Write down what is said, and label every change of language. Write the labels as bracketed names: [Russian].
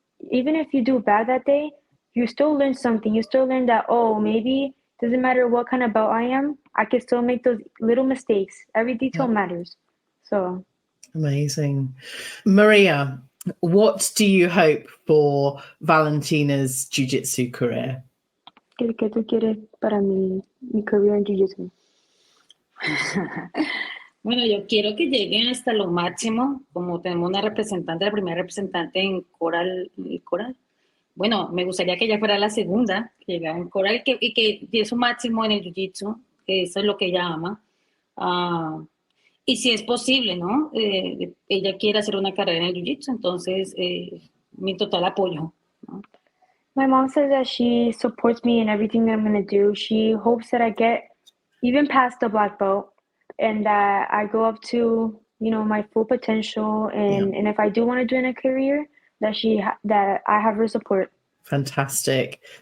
[English] Even if you do bad that day, you still learn something. You still learn that, oh, maybe doesn't matter what kind of belt I am, I can still make those little mistakes. Every detail matters. So Amazing. Maria, what do you hope for Valentina's jiu-jitsu career? [Spanish] ¿qué tú quieres para mi career en jiu-jitsu? Bueno, yo quiero que lleguen hasta lo máximo, como tenemos una representante, la primera representante en Coral. Bueno, me gustaría que ella fuera la segunda, que llegara en Coral y que dé su máximo en el Jiu-Jitsu, que eso es lo que ella ama. Y si es posible, ¿no? Ella quiere hacer una carrera en el Jiu-Jitsu, entonces mi total apoyo, ¿no? [English] My mom says that she supports me in everything that I'm going to do. She hopes that I get even past the black belt and that I go up to, my full potential. And if I do want to do in a career, that I have her support. Fantastic.